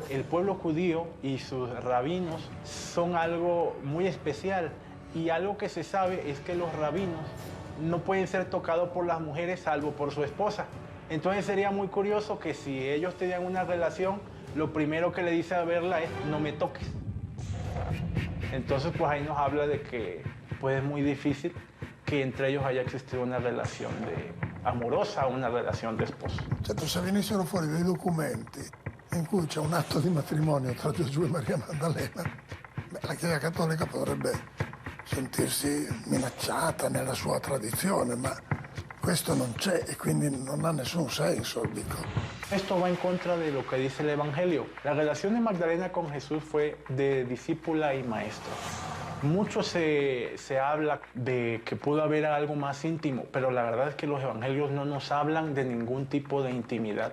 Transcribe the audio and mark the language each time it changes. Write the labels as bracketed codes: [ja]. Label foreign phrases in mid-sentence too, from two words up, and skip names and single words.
[es] El pueblo judío y sus rabinos son algo muy especial, y algo que se sabe es que los rabinos no pueden ser tocados por las mujeres salvo por su esposa. Entonces sería muy curioso que si ellos tenían una relación, lo primero que le dice a verla es no me toques. Entonces pues ahí nos habla de que pues es muy difícil que entre ellos haya existido una relación amorosa, [it] una relazione di sposo. Certo, se venissero fuori dei documenti in cui c'è un atto di matrimonio tra Gesù e Maria Maddalena, la Chiesa Cattolica potrebbe sentirsi minacciata nella sua tradizione, ma questo non c'è e quindi non ha nessun senso, dico. [es] Esto va en contra de lo que dice el Evangelio. La relación de Magdalena con Jesús fue de discípula y maestro. Mucho se habla de que pudo haber algo más íntimo, pero la verdad es que los evangelios no nos hablan de ningún tipo de intimidad.